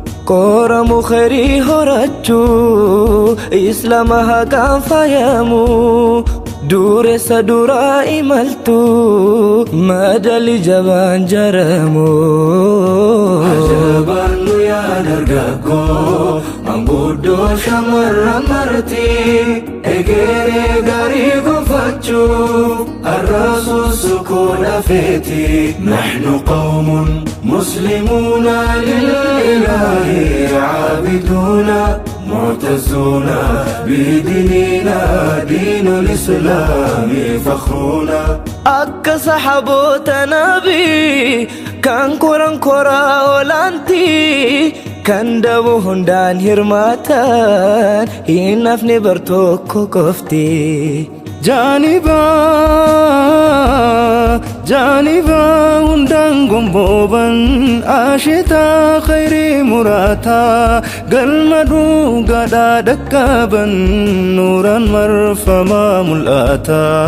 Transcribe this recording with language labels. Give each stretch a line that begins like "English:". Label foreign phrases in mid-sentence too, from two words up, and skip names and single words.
Oromo: Qoramu khayrii horachuu, Islaama haqaan faayamu, dureessa duraa imaltu, madali jabaan jaramu. Ajabaan nu yaa dargaggoo, manguddoo shamarran marti, egeree gaarii gonfachuu, arraasu sukuu lafeeti.
Arabic: نحن قوم مسلمون للإله عابدون، معتزون بديننا دين الإسلام فخرنا.
Oromo: Akka sahaboota nabii, kan koran koraa olaanti, kan dabu hundaan hirmaatan, hin hafne bar tokko qofti. Jaaniba, jaaniba hundaan gombooban, asheeta khayrii muraata, galma dhugaadhaa dhaqqaban, nuuraan marfamaa mul'ata.